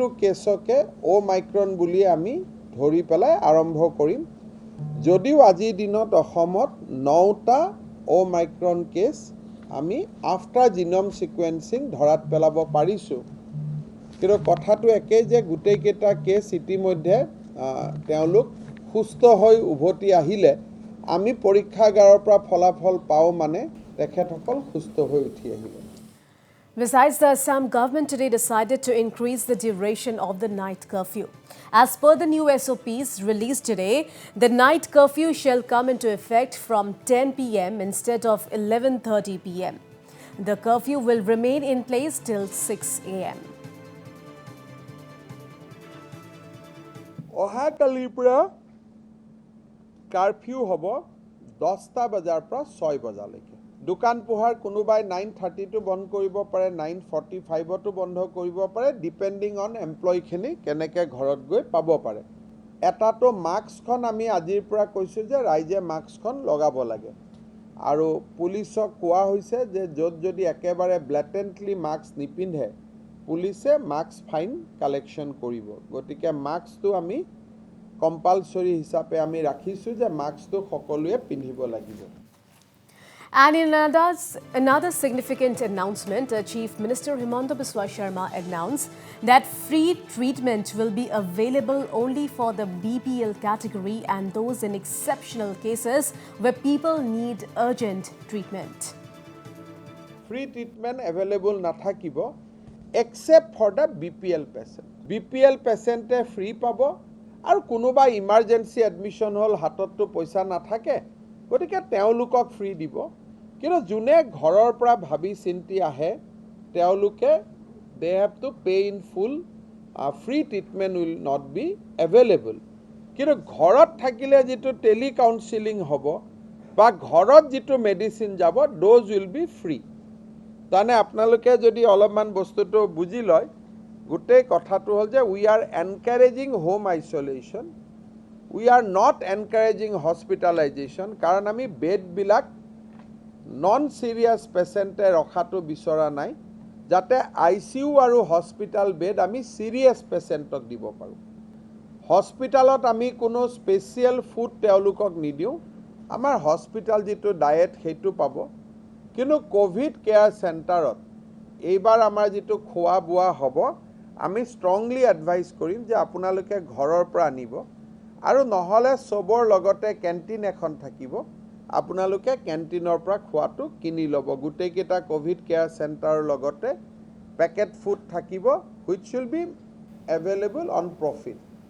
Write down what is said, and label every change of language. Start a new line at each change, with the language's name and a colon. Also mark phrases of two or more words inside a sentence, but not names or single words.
Assamese: কেছকে ওমাইক্ৰন বুলি আমি ধৰি পেলাই আৰম্ভ কৰিম যদিও আজি দিনত অসমত 9টা ওমাইক্ৰন কেছ আমি
English: after genome sequencing
Assamese: ধৰাত পেলাব পাৰিছো কিন্তু কথাটো একে যে গুটেই কেটা কেছ ইতিমধ্যে তেওঁলোক সুস্থ হৈ উভতি আহিলে আমি পৰীক্ষাগাৰৰ পৰা ফলাফল পাও মানে তেখেতসকল সুস্থ হৈ উঠি আহিলে
English: Besides, the Assam government today decided to increase the duration of the night curfew. As per the new SOPs released today, the night curfew shall come into effect from 10 p.m. instead of 11:30 p.m. The curfew will remain in place till 6 a.m.
Assamese: অহাকালিৰ পৰা কারফিউ হ'ব 10টা বজাৰ পৰা 6 বজালৈকে দোকান পোহাৰ কোনোবাই 9:30 বন্ধ কৰিব পাৰে 9:45 বন্ধ কৰিব পাৰে
English: depending on employee
Assamese: খিনি কেনেকে ঘৰত গৈ পাব পাৰে এটাটো মাস্কখন আমি আজিৰ পৰা কৈছো যে ৰাইজে মাস্কখন লগাব লাগে আৰু পুলিচক কোৱা হৈছে যে যদি একেবাৰে
English: blatantly mask
Assamese: নিপিন্ধে পুলিচে
English: mask fine collection
Assamese: কৰিব গতিকে মাস্কটো আমি কম্পালসৰি হিচাপে আমি ৰাখিছো যে মাস্কটো সকলোৱে পিন্ধিব লাগিব
English: And in another significant announcement, Chief Minister Himanta Biswa Sharma announced that free treatment will be available only for the BPL category and those in exceptional cases where people need urgent treatment. Free treatment available nathakibo except for the BPL patient. BPL patient free
Assamese: পাব আৰু কোনোবা
English: emergency admission
Assamese: হ'ল হাতত তো পইচা নাথাকে গতিকে তেওঁলোকক ফ্ৰী দিব কিন্তু জুনে ঘৰৰ পৰা ভাবি চিন্তি আহে তেওঁলোকে
English: they have to pay in full free treatment will not be available
Assamese: কিন্তু ঘৰত থাকিলে যেটো
English: tele counselling
Assamese: হ'ব বা ঘৰত যেটো মেডিসিন যাব
English: those will be free
Assamese: তানে আপোনালোকে যদি অলপমান বস্তুটো বুজি লয় গুটেই কথাটো হল যে
English: we are encouraging home isolation We are not encouraging hospitalization
Assamese: কারণ আমি বেড বিলাক
English: non serious patient
Assamese: ৰখাটো বিচৰা নাই যাতে আইসিইউ আৰু
English: hospital bed
Assamese: আমি
English: serious patient
Assamese: দিব পাৰো হস্পিটালত আমি কোনো
English: special food
Assamese: তেওঁলোকক নিদিও আমাৰ হস্পিটাল যেটো ডায়েট হেতু পাব কিন্তু
English: covid care centre
Assamese: এইবাৰ আমাৰ যেটো খোৱা বুৱা হ'ব আমি
English: strongly advise
Assamese: কৰিম যে আপোনালোকে ঘৰৰ পৰা আনিব আৰু নহলে সবৰ লগতে ক্যান্টিন এখন থাকিব আপোনালোকে ক্যান্টিনৰ পৰা খোৱাটো কিনি লব গুটেই কেটা
English: covid care centre
Assamese: লগতে
English: packet food
Assamese: থাকিব
English: which will be available on profit